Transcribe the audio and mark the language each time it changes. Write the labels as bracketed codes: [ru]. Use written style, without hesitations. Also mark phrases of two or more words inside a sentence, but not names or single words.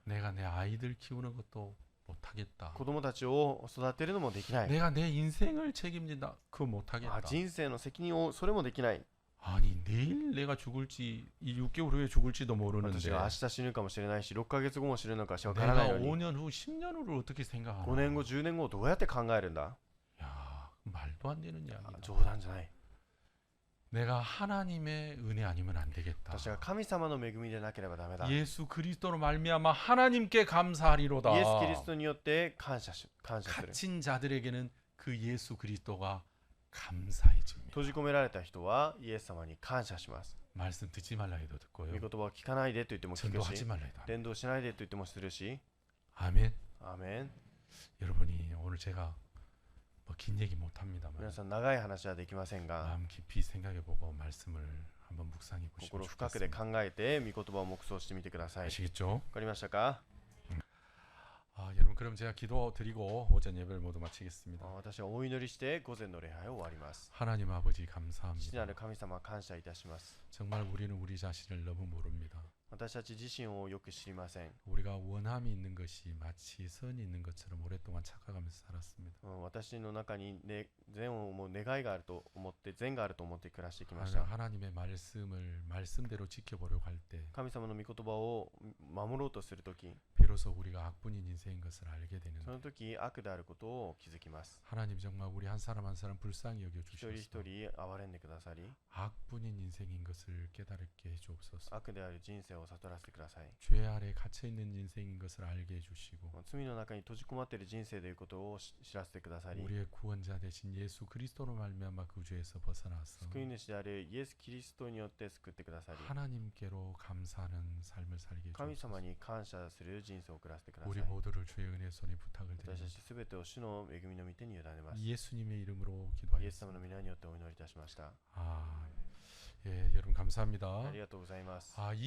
[ko] 내가 내 아이들 키우는 것도 못하겠다. [ja] 子供たちを育てるのもできない [ko] 내가 내 인생을 책임진다. 그거 못하겠다. [ja] 人生の責任をそれもできない [ko] 아니 내일 내가 죽을지 이 6개월 후에 죽을지도 [ja] 私 [ko] 모르는데 [ja] が明日死ぬかもしれないし6ヶ月後も死ぬのかしわからない [ko] 내가 [ja] のに [ko] 5년 후 10년 후를 어떻게 생각하나. [ja] 5 年後10年後をどうやって考えるんだ [ko] 야 말도 안 되는 이야기다. [ja] 冗談じゃない [ko] 내가 하나님의 은혜 아니면 안 되겠다. [ja] 私は神様の恵みでなければダメだ [ko] 예수 그리스도로 말미암아 하나님께 감사하리로다. [ja] イエス・キリストによって感謝する [ko] 갇힌 자들에게는 그 예수 그리스도가 감사해집니다. [ja] 閉じ込められた人はイエス様に感謝します [ko] 말씀 듣지 말라 해도 [ja] 御 [ko] 듣고요. [ja] 言葉を聞かないでと言っても聞く [ko] 전도하지 [ja] し [ko] 말라 해도 합니다. [ja] 伝道しないでと言ってもするし [ko] 아멘. [ja] アーメン [ko] 여러분이 오늘 제가 뭐 긴 얘기 못 합니다만 [ja] 皆さん長い話はできませんが [ko] 마음 깊이 생각해보고 말씀을 한번 묵상해 보시면 [ja] 心深くで [ko] 좋겠습니다. [ja] 考えて御言葉を黙想してみてください [ko] 아시겠죠? [ja] わかりましたか [ko] 여러분 그럼 제가 기도 드리고 오전 예배를 모두 마치겠습니다. [ja] 私はお祈りして午前の礼拝を終わります [ko] 하나님 아버지 [ja] 父な [ko] 감사합니다. [ja] る神様感謝いたします [ko] 정말 우리는 우리 자신을 너무 모릅니다. [ja] 私たち自身をよく知りません [ko] 우리가 원함이 있는 것이 마치 선이 있는 것처럼 오랫동안 착각하면서 살았습니다. [ja] 私の中に、ね、善を思う願いがあると思って善があると思って暮らしてきました [ko] 하나님의 말씀을 말씀대로 지켜보려고 할 때 [ja] 神様の御言葉を守ろうとするとき [ko] 비로소 우리가 악분인 인생인 것을 알게 되는 [ja] その時悪であることを気づきます [ko] 하나님 정말 우리 한 사람 한 사람 불쌍히 [ja] 一人一 [ko] 여겨주셔서 [ja] 人憐れんでくださり [ko] 악분인 인생인 것을 깨닫게 해주옵소서. [ja] 悪である人生を悟らせてください [ko] 죄 아래 갇혀있는 인생인 것을 알게 해주시고 [ja] 罪の中に閉じ込まっている人生ということを知らせてくださり [ko] 우리의 구원자 되신 예수 그리스도로 말미암아 그 죄에서 벗어나서 [ja] 救い主であるイエス・キリストによって救ってくださり [ko] 하나님께로 감사하는 삶을 살게 [ja] 神 [ko] 해주옵소서. [ja] 様に感謝する人生を送らせてくださ [ko] 우리 [ja] い [ko] 모두를 주의 은혜 손에 부탁을 [ja] 私た [ko] 드립니다. [ja] ちすべてを主の恵みの御手に委ねます [ko] 예수님의 이름으로 [ja] イエス様 [ko] 기도하겠습니다. [ja] の皆によってお祈りいたしました [ko] 예, 여러분 감사합니다. [ja] ありがとうございます [ko] 이